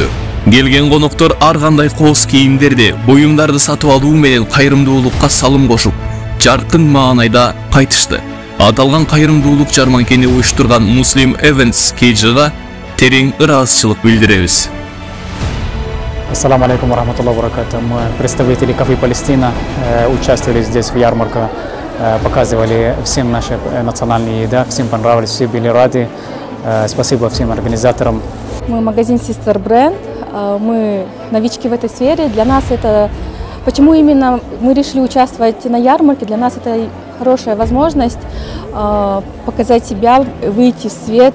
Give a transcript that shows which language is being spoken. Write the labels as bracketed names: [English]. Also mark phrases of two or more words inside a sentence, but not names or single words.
[Kyrgyz] Келген коноктор ар кандай кооз кийимдерди, буюмдарды сатып алуу менен кайрымдуулукка салым кошуп, жаркын маанайда кайтышты. Аталган кайрымдуулук жарманкени уюштурган Муслим Эвенс Кейджига терең ыраазычылык билдиребиз. [Arabic] السلام عليكم ورحمة الله وبركاته. [Russian] Мы, представители кафе Палестина, участвовали здесь в ярмарке, показывали всем наши национальные еда, всем понравились, все были рады. Спасибо всем организаторам. Мы магазин Sister Brand, мы новички в этой сфере. Для нас это, почему именно мы решили участвовать на ярмарке, для нас это хорошая возможность показать себя, выйти в свет.